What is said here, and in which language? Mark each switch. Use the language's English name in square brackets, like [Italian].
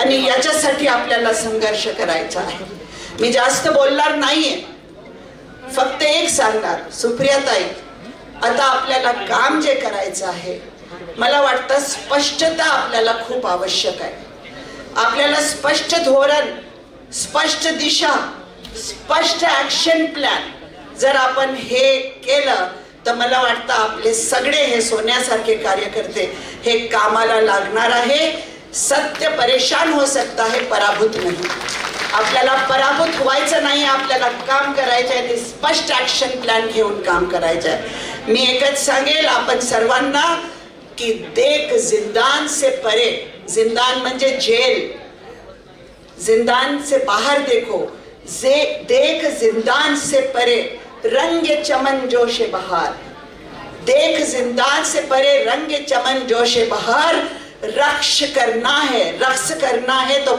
[Marathi] आणि याच्यासाठी आपल्याला संघर्ष करायचा आहे। मी जास्त बोलणार नाहीये, फक्त एक सांगणार, सुप्रियाताई, आता आपल्याला काम जे करायचं आहे, मला वाटतं स्पष्टता आपल्याला खूप आवश्यक आहे। आपल्याला स्पष्ट धोरण, स्पष्ट दिशा, स्पष्ट ऍक्शन प्लॅन जर आपण हे केलं, तर मला वाटतं आपले सगळे हे सोन्यासारखे कार्यकर्ते हे कामाला लागणार आहे। [Hindi] सत्य परेशान हो सकता है, पराभूत नहीं। [Marathi] आपल्याला पराभूत व्हायचं नाही, आपल्याला काम करायचं आहे, ते स्पष्ट ऍक्शन प्लॅन घेऊन काम करायचं आहे। मी एकच सांगेल आपण सर्वांना की [Hindi] देख जिंदान से परे, [Marathi] जिंदान म्हणजे जेल, [Hindi] जिंदान से बाहर देखो, देख जिंदान से परे रंग चमन जोशे बहार, देख जिंदान से परे रंग चमन जोशे बहार, रक्ष करना है तो पाँव की जंजीर न देख, रक्ष करना है